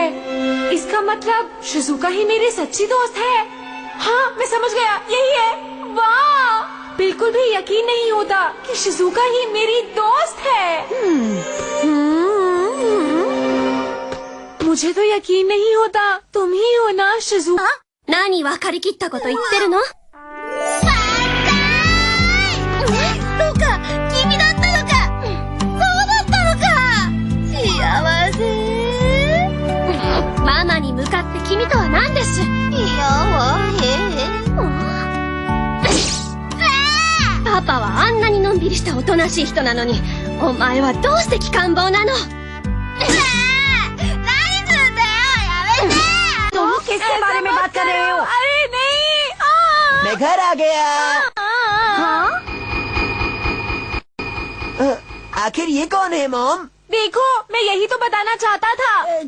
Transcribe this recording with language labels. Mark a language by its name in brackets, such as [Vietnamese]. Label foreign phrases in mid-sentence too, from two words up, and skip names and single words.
[Hindi] इसका मतलब शिजुका ही मेरी सच्ची दोस्त है। हाँ, मैं समझ गया, यही है। वाह, बिल्कुल भी यकीन नहीं होता कि शिजुका ही मेरी दोस्त है। मुझे तो यकीन नहीं होता, तुम ही हो ना शिजुका? [Japanese] 何分かりきったこと言ってるの？そうか、君だったのか。そうだったのか。幸せ。ママに向かって君とは何です？パパはあんなにのんびりしたおとなしい人なのに、お前はどうして機関棒なの？ [Hindi] तुम किसके बारे में बात कर रहे हो? अरे नहीं, मैं घर आ गया। हाँ? आखिर ये कौन है मॉम? देखो, मैं यही तो बताना चाहता था।